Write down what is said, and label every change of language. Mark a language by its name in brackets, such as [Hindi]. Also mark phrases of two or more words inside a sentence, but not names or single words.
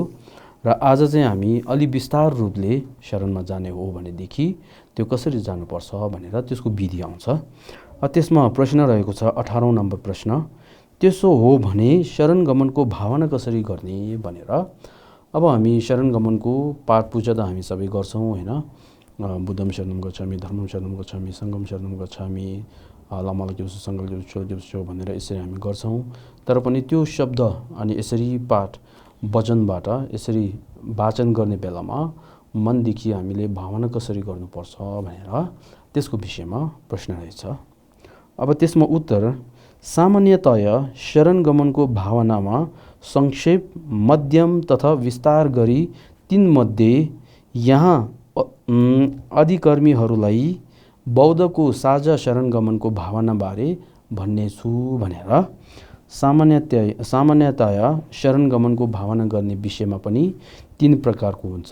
[Nepali] र आज चाहिँ हामी अलि विस्तार रूपले शरणमा जाने हो भनेदेखि त्यो कसरी जानुपर्छ भनेर त्यसको विधि आउँछ। त्यसमा प्रश्न रहेको छ 18औं नम्बर प्रश्न, त्यसो हो भने शरण गमनको भावना कसरी गर्ने भनेर। अब हामी शरण गमनको पाठ पूजा त हामी सबै गर्छौँ होइन। [Pali] बुद्धम शरणम गच्छामि धर्मम शरणम गच्छामि संघम शरणम गच्छामि लमल देउसो सङ्गल देउसो [Nepali] भनेर यसरी हामी गर्छौँ। तर पनि त्यो शब्द अनि यसरी पाठ वचनबाट यसरी वाचन गर्ने बेलामा मनदेखि हामीले भावना कसरी गर्नुपर्छ भनेर त्यसको विषयमा प्रश्न रहेछ। अब त्यसमा उत्तर, सामान्यतया शरण गमनको भावनामा संक्षेप मध्यम तथा विस्तार गरी तीनमध्ये यहाँ अधिकर्मीहरूलाई बौद्धको साझा शरण गमनको भावनाबारे भन्ने छु भनेर सामान्यतया शरण गमनको भावना गर्ने विषयमा पनि 3 प्रकारको हुन्छ।